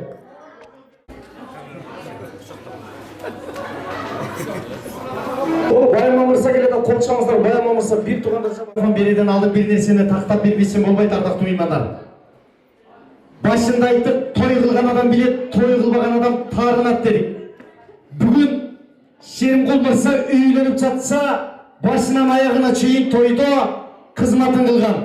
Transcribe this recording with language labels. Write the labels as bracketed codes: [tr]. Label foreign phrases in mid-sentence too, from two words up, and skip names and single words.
[kk] Байырма мырза келеді, қол шығыңыздар. [ky] Байырма мырза бир туугандар жамаатын береден алып бир нерсени тактап бербесем болбойт, ардактуу меймандар. Башында айттык, той кылган адам билет, той кылбаган адам таарынат дедик. Бүгүн Шеримкул мырза үйлөнүп жатса, башынан аягына чейин тойдо кызматын кылган.